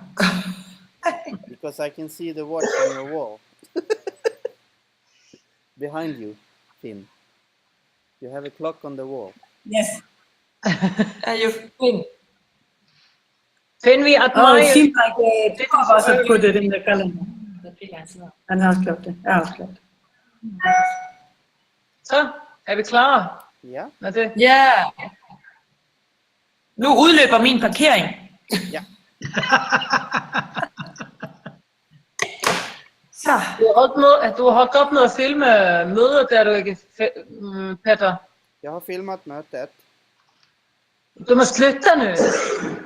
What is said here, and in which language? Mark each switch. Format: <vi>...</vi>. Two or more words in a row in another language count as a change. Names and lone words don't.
<en>Because I can see the watch on your wall. Behind you, Finn. You have a clock on the wall. Yes. You think? Finn, we at Oh, my... it seems like two of us have put it in the calendar.</en> <da>And har skrevet det. Jeg har skrevet det. Så, er vi klar Ja. med det? Ja. Nu udløber min parkering. Ja. Så. Du har holdt op med at filme møder, der du ikke, Petter.</da> <sv>Jag har filmat mötet. Du må sluta nu.</sv>